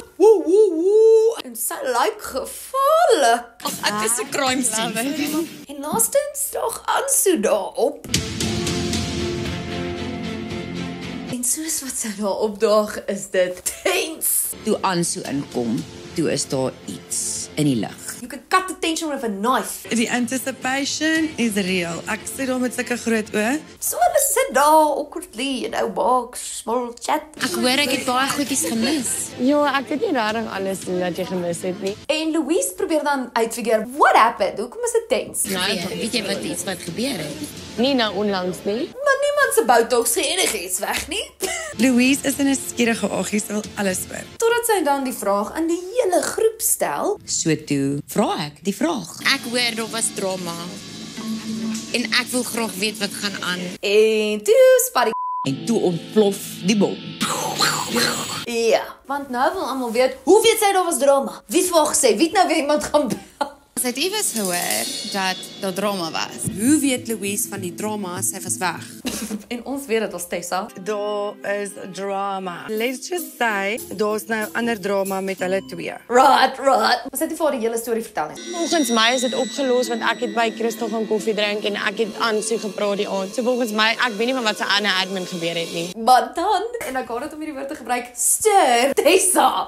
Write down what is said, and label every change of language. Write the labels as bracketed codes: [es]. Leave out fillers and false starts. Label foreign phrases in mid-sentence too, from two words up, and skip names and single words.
[af] Woe woe woe. En sy lyk gevaarlik. Ag, ek is 'n crime scene. En laastens daag Anso daarop. En soos wat sy daar opdaag, is dit tense. Toe Anso inkom, toe is daar iets in die lug. [en] You can cut the tension with a knife. [af] Die anticipation is real. Ek sit daar met sulke groot oë. So hulle sit daar awkwardly in ou box, [en] small chat. [af] Ek hoor ek het baie goedjies gemis. Ja, ek het nie regtig alles wat jy gemis het nie. En Louise probeer dan uitfigure, [en] what happened? [af] Hoekom is dit tense? Nou, weet jy wat iets wat gebeur het? Nie nou onlangs nie. Maar niemand se botox sê enigiets weg nie. Louise is 'n skierige aggie, sy wil alles hoor. Totdat sy dan die vraag aan die hele groep stel. So toe vra ek die vraag. Ek hoor daar was drama. En ek wil graag weet wat gaan aan. En toe spat die En toe ontplof die bom. ja, want nou wil almal weet, hoe weet sy daar was drama? Wie het vir haar gesê? Wie het nou weer iemand gaan bel? Sy het iewers gehoor dat daar drama was. Hoe weet Louise van die drama? Sy was weg. En ons weet dit was Tessa. Daar is drama. [en] Let's just say, [af] daar's nou ander drama met hulle twee. Right. Ons het nie vir haar die hele storie vertel nie. Volgens my is dit opgelos want ek het by Christel gaan koffie drink en ek het Anso gepraat die aand. So volgens my, ek weet nie van wat se ander admin gebeur het nie. Maar dan, en ek haat dit om hierdie woord te gebruik, stir Tessa.